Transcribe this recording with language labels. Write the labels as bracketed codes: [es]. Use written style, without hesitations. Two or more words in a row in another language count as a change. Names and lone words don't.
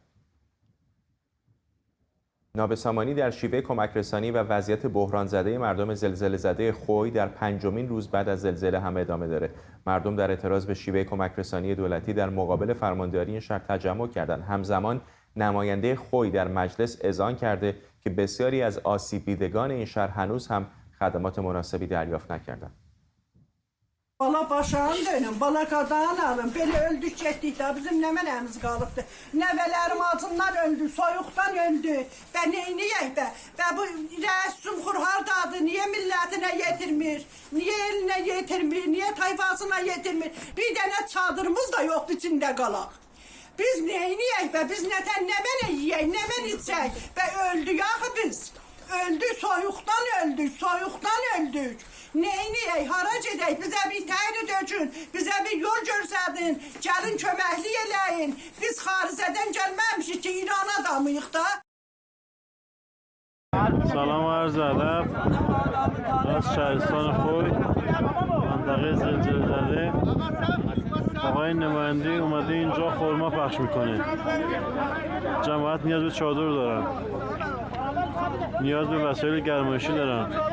[fa] نابسامانی در شیوه کمک رسانی و وضعیت بحران زده مردم زلزله زده خوی در 5مین روز بعد از زلزله هم ادامه داره. مردم در اعتراض به شیوه کمک رسانی دولتی در مقابل فرمانداری این شهر تجمع کردند. همزمان نماینده خوی در مجلس اذعان کرده که بسیاری از آسیب دیدگان این şehir هنوز هم خدمات مناسبی دریافت نکردند. [az] Bala başağım dönüm, bala qadağın alım. Belə öldük getdik də bizim nə mənəmiz qalıbdı. Nəvələrim acından öldü, soyuqdan öldü. Və neyniyək də? Və bu rəis Cumhur hardadır? Niyə millətinə yetirmir? Niyə elinə yetirmir? Niyə tayfasına yetirmir? Bir dənə çadırımız da yoxdur içində qalaq. Biz neyniyək və biz nətən nə mənə yiyək, nə mən içək? Və öldük axı biz. Öldük, soyuqdan öldük, soyuqdan öldük. Neyniyək, hara gedək, bizə bir təyri dökün, bizə bir yol görsədin, gəlin köməkli eləyin. Biz xaricədən gəlməmişik ki, İran adamıyıq da. [fa] سلام و عرض ادب از شهرستان خوی منطقه زلزله زده. آقای نماینده اومده اینجا خورما پخش میکنه. جماعت نیاز به چادر دارن، نیاز به وسایل گرمایشی دارن.